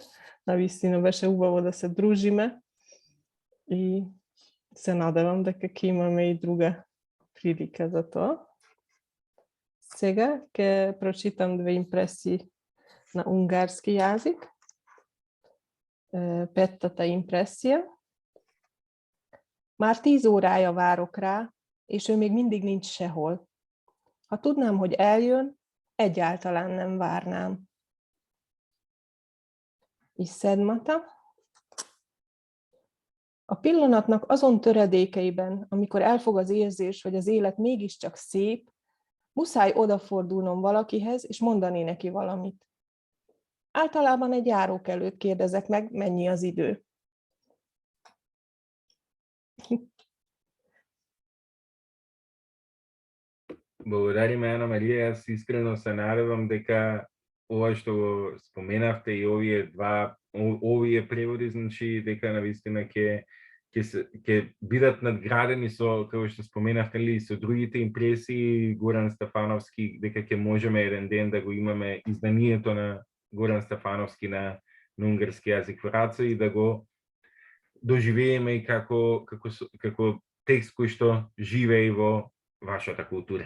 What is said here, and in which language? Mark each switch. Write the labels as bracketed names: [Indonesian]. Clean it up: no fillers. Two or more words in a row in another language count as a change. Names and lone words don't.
[Macedonian] Навистина беше убаво да се дружиме и се надевам дека ќе имаме и друга прилика за тоа. Сега ќе прочитам две импресии на унгарски јазик. Петтата impresszió. [Hungarian] Már 10 órája várok rá, és ő még mindig nincs sehol. Ha tudnám, hogy eljön, egyáltalán nem várnám. És Szedmata. A pillanatnak azon töredékeiben, amikor elfog az érzés, hogy az élet mégiscsak szép, muszáj odafordulnom valakihez, és mondani neki valamit. Általában egy járók előtt kérdezek meg, mennyi az idő. [Macedonian] Благодарим, Ана Марија. Јас искрено се надевам дека ова што го споменавте и овие преводи, значи дека навистина ќе бидат надградени со, како што споменавте ли, со другите импресии Горан Стефановски, дека ќе можеме еден ден да го имаме изданието на Горан Стефановски на унгарски јазик во раце и да го доживееме и како текст кој што живее во вашата култура.